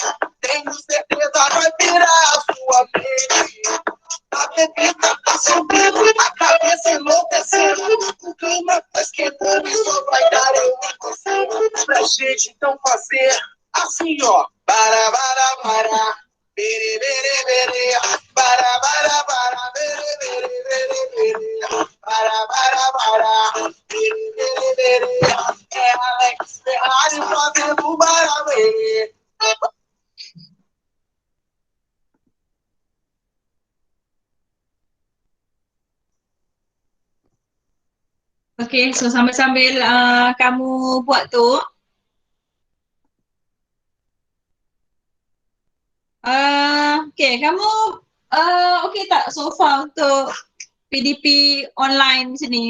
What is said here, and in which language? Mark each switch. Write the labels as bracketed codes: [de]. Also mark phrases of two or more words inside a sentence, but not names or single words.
[pt] Tenho certeza vai virar a sua mente. A bebida tá subindo, a cabeça enlouquecendo. O clima tá esquentando e só vai dar eu e você. Pra gente então fazer assim, ó. Para, para. Bere, bere, bere. Para, bere, bere, bere, bere. Para. Bere, bere. É Alex Ferrari fazendo barabere. [en] Okay, so [ms] sambil-sambil kamu buat tu, okay, kamu okay tak [en] so far [ms] untuk PDP online di sini?